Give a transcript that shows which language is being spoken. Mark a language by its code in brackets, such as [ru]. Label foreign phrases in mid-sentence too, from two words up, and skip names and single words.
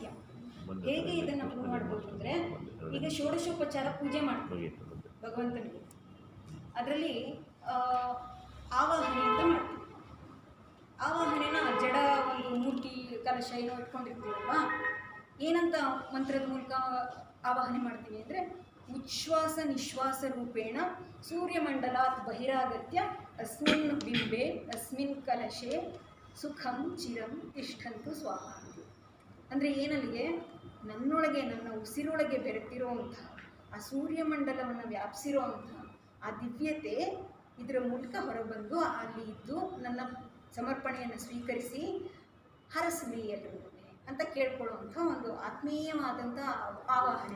[kn] ಹೇಗೆ ಇದನ್ನು ಪ್ರೂವ್ ಮಾಡ್ಬೋದು ಅಂದರೆ, ಈಗ ಷೋಡಶೋಪಚಾರ ಪೂಜೆ ಮಾಡ್ತೀವಿ ಭಗವಂತನಿಗೆ, ಅದರಲ್ಲಿ ಆವಾಹನೆ ಅಂತ ಮಾಡ್ತೀವಿ. ಆವಾಹನೆನ ಜಡ ಒಂದು ಮೂರ್ತಿ, ಕಲಶ ಏನೋ ಇಟ್ಕೊಂಡಿರ್ತೀವಲ್ವ, ಏನಂತ ಮಂತ್ರದ ಮೂಲಕ ಆವಾಹನೆ ಮಾಡ್ತೀವಿ ಅಂದರೆ, [sa] ಉಚ್ಛ್ವಾಸ ನಿಶ್ವಾಸ ರೂಪೇಣ ಸೂರ್ಯಮಂಡಲಾತ್ ಬಹಿರಾಗತ್ಯ ಅಸ್ಮಿನ್ ಬಿಂಬೆ ಅಸ್ಮಿನ್ ಕಲಶೆ ಸುಖಂ ಚಿರಂ ತಿಷ್ಠಂತು ಸ್ವಾಹ. [kn] ಅಂದರೆ ಏನಲ್ಲಿಗೆ, ನನ್ನೊಳಗೆ, ನನ್ನ ಉಸಿರೊಳಗೆ ಬೆರೆತಿರೋವಂಥ ಆ ಸೂರ್ಯಮಂಡಲವನ್ನು ವ್ಯಾಪಿಸಿರೋವಂಥ ಆ ದಿವ್ಯತೆ ಇದರ ಮೂಲಕ ಹೊರಬಂದು ಅಲ್ಲಿ ಇದ್ದು ನನ್ನ ಸಮರ್ಪಣೆಯನ್ನು ಸ್ವೀಕರಿಸಿ ಹರಸಲಿ ಎಲ್ಲರೂ ಅಂತ ಕೇಳ್ಕೊಳ್ಳುವಂಥ ಒಂದು ಆತ್ಮೀಯವಾದಂಥ ಆವಾಹನೆ.